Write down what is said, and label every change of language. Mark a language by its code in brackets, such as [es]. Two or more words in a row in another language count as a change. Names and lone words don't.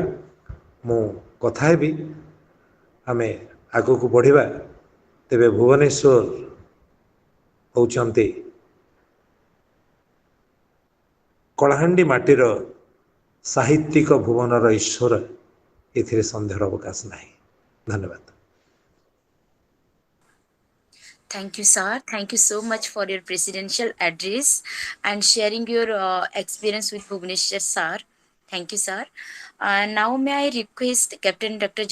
[or] ମୁଁ କଥା ହେବି, ଆମେ ଆଗକୁ ବଢ଼ିବା। ତେବେ ଭୁବନେଶ୍ୱର ହେଉଛନ୍ତି କଳାହାଣ୍ଡି ମାଟିର ସାହିତ୍ୟିକ ଭୁବନର ଈଶ୍ୱର, ଏଥିରେ ସନ୍ଦେହର ଅବକାଶ ନାହିଁ। ଧନ୍ୟବାଦ। [en] Thank you, sir. Thank you so much for your presidential address and sharing your experience with Bhubaneswar, sir. Thank you, sir. Now, may I request Captain Dr. Jaideep Sahu, sir, to propose vote of thanks? It's over to you, sir.